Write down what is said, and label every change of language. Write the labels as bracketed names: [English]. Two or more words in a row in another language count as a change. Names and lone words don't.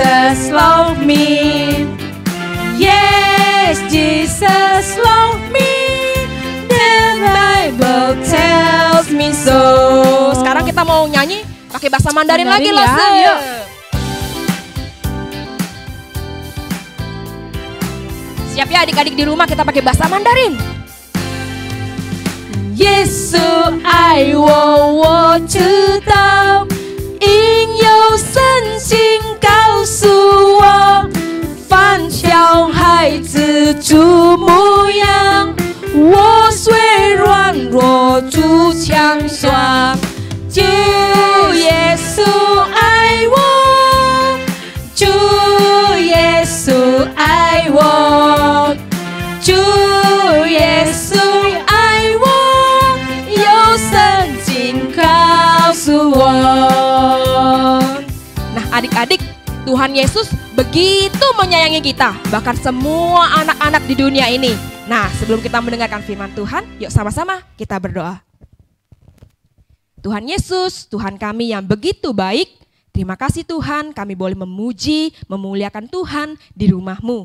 [English] Jesus love me. Yes, Jesus love me. The Bible tells me so. [Indonesian] Sekarang kita mau nyanyi pakai bahasa Mandarin lagi ya, Lose. yuk. Siap ya adik-adik di rumah, kita pakai bahasa Mandarin. [Chinese] 耶稣爱我知道应有圣经告诉我，凡小孩子主模样，我虽软弱主强壮。主耶稣爱我，主耶稣爱我，主耶稣爱我，有圣经告诉我。 [Indonesian] Nah adik-adik, Tuhan Yesus begitu menyayangi kita, bahkan semua anak-anak di dunia ini. Nah sebelum kita mendengarkan firman Tuhan, yuk sama-sama kita berdoa. Tuhan Yesus, Tuhan kami yang begitu baik, terima kasih Tuhan kami boleh memuji, memuliakan Tuhan di rumah-Mu.